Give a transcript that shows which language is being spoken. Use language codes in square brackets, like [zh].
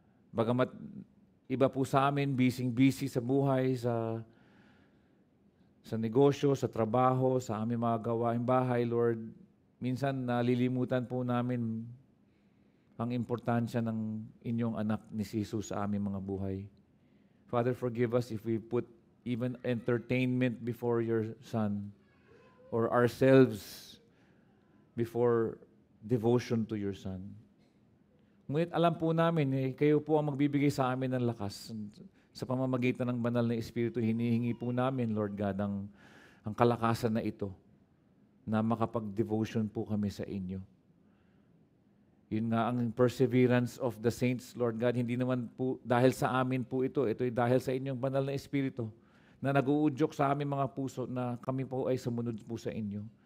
[tl] Bagamat iba po sa amin, busy sa buhay, sa negosyo, sa trabaho, sa aming mga gawaing bahay, Lord, minsan nalilimutan po namin ang importansya ng inyong anak ni Jesus sa aming mga buhay. [en] Father, forgive us if we put even entertainment before your Son or ourselves before devotion to your Son. [tl] Ngunit alam po namin, kayo po ang magbibigay sa amin ng lakas. Sa pamamagitan ng banal na Espiritu, hinihingi po namin, Lord God, ang kalakasan na ito na makapag-devotion po kami sa inyo. Yun nga ang [en] perseverance of the saints, [tl] Lord God, hindi naman po dahil sa amin po ito'y dahil sa inyong banal na Espiritu na nag-uudyok sa aming mga puso na kami po ay sumunod po sa inyo.